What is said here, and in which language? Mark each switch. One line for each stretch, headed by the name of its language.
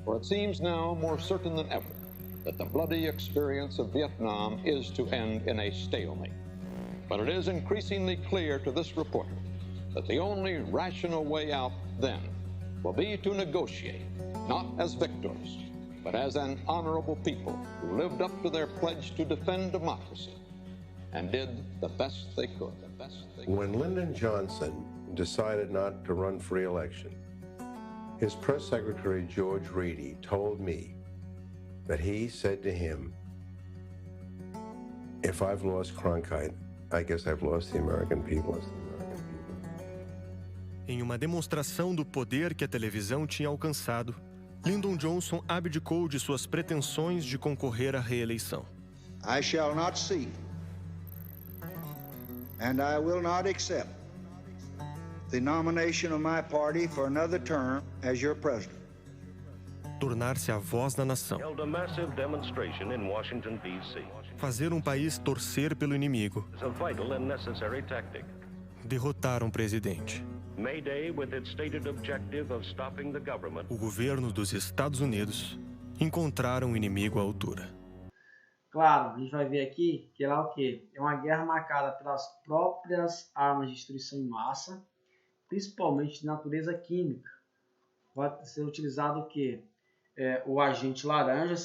English: For it seems now more certain than ever that the bloody experience of Vietnam is to end in a stalemate. But it is increasingly clear to this reporter that the only rational way out then will be to negotiate, not as victors, but as an honorable people who lived up to their pledge to defend democracy and did the best they could. When Lyndon Johnson decided not to run for re-election, his press secretary, George Reedy, told me that he said to him, if I've lost Cronkite, I guess I've lost the American people.
Portuguese: Em uma demonstração do poder que a televisão tinha alcançado, Lyndon Johnson abdicou de suas pretensões de concorrer à reeleição.
English: I shall not seek, and I will not accept the nomination of my party for another term as your president.
Portuguese: Tornar-se a voz da nação.
English: Held a massive demonstration in Washington, D.C.
Portuguese: Fazer um país torcer pelo inimigo.
English: It's a vital and necessary tactic.
Portuguese: Derrotar um presidente.
English: May Day, with its stated objective of stopping the government.
Portuguese: O governo dos Estados Unidos encontrar um inimigo à altura. Claro, a gente vai ver aqui que lá o quê? É uma guerra marcada pelas próprias armas de destruição em massa, principalmente de natureza química. Vai ser utilizado o quê? O agente laranja.